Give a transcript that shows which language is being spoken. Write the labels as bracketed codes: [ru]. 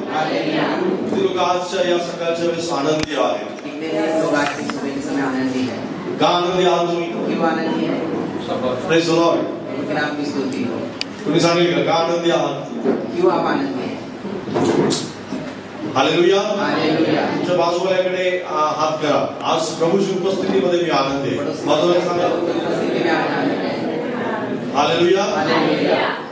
[hi] कितने लोग आज [mr] या सकाळच्या वेळेस आनंदी आहेत? [hi] कितने लोग आज की सुबह के समय आनंदी हैं? [mr] का आनंदी आहात तुम्ही? [hi] क्यों आनंदी हैं? [en] Praise the Lord. [hi] प्रभु नाम की स्तुति हो। [mr] तुम्ही सांगेल का आनंदी आहात? [hi] क्यों आप आनंदी हैं? हालेलुया. हालेलुया. [mr] तुमच्या बाजूवाल्याकडे हात करा. आज प्रभूची उपस्थितीमध्ये मी आनंदी आहे. बाजूला सांगा. हालेलुया. हालेलुया.